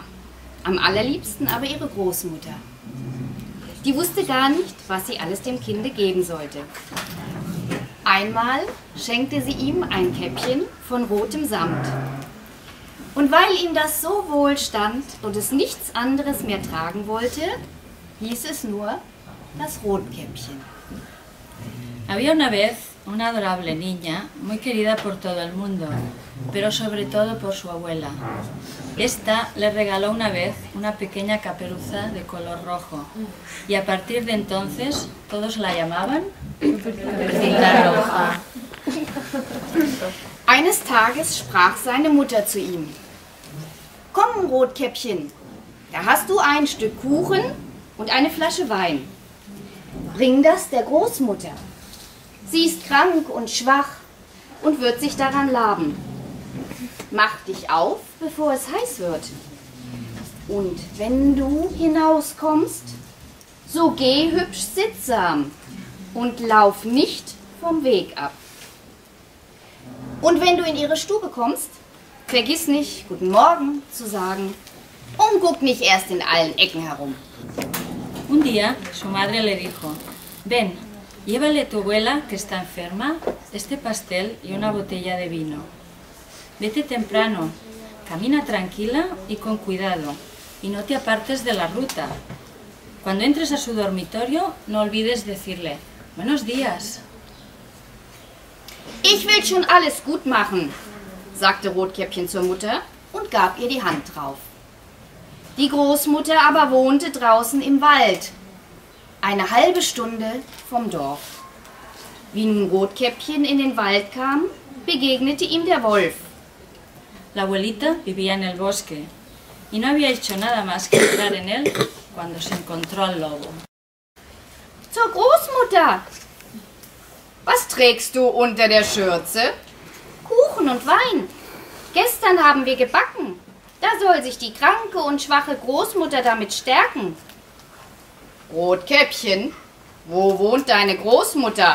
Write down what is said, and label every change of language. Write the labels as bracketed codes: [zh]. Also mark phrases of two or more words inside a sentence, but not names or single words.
[de] Am allerliebsten aber ihre Großmutter. Die wusste gar nicht, was sie alles dem Kinde geben sollte. Einmal schenkte sie ihm ein Käppchen von rotem Samt. Und weil ihm das so wohl stand und es nichts anderes mehr tragen wollte, hieß es nur das Rotkäppchen. [es] Había una vez una adorable niña, muy querida por todo el mundo, pero sobre todo por su abuela. Esta le regaló una vez una pequeña caperuza de color rojo y a partir de entonces todos la llamaban Caperucita Roja. [de] Eines Tages sprach seine Mutter zu ihm: Komm, Rotkäppchen, da hast du ein Stück Kuchen und eine Flasche Wein. Bring das der Großmutter. Sie ist krank und schwach und wird sich daran laben. Mach dich auf, bevor es heiß wird. Und wenn du hinauskommst, so geh hübsch sittsam und lauf nicht vom Weg ab. Und wenn du in ihre Stube kommst, vergiss nicht, Guten Morgen zu sagen und guck nicht erst in allen Ecken herum. [es] Un día su madre le dijo: ven, llévale a tu abuela que está enferma este pastel y una botella de vino. Vete temprano, camina tranquila y con cuidado y no te apartes de la ruta. Cuando entres a su dormitorio no olvides decirle: buenos días. [de] Ich will schon alles gut machen, sagte Rotkäppchen zur Mutter und gab ihr die Hand drauf. Die Großmutter aber wohnte draußen im Wald, eine halbe Stunde vom Dorf. Wie nun Rotkäppchen in den Wald kam, begegnete ihm der Wolf. [es] La abuelita vivía en el bosque y no había hecho nada más que entrar en él cuando se encontró al lobo. [de] Zur Großmutter! Was trägst du unter der Schürze? Kuchen und Wein. Gestern haben wir gebacken. Da soll sich die kranke und schwache Großmutter damit stärken. Rotkäppchen, wo wohnt deine Großmutter?